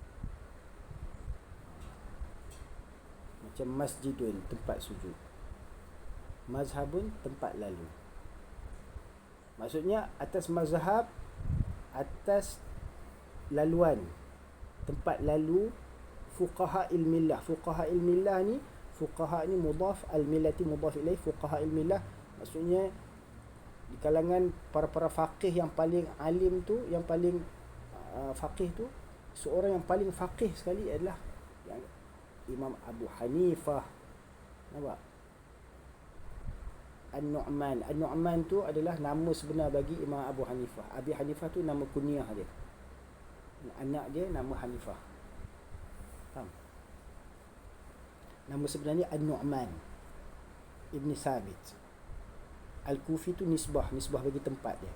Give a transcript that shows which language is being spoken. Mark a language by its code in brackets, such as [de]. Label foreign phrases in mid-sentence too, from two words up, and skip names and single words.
[ms] Macam masjidun, tempat sujud. Mazhabun, tempat lalu. Maksudnya atas mazhab, atas laluan, tempat lalu [ar] fuqaha il-millah. Fuqaha il-millah [ms] ni, fuqaha ni mudhaf, [ar] al-millati mudhaf ilaih. Fuqaha il-millah [ms] maksudnya di kalangan para faqih yang paling alim tu, yang paling faqih tu, seorang yang paling faqih sekali adalah yang Imam Abu Hanifah. Nampak? An-Nu'man. An-Nu'man tu adalah nama sebenar bagi Imam Abu Hanifah. Abi Hanifah tu nama kunyah dia. Anak dia nama Hanifah. Faham? Nama sebenarnya An-Nu'man Ibn Sabit. Al-Kufi tu nisbah bagi tempat dia.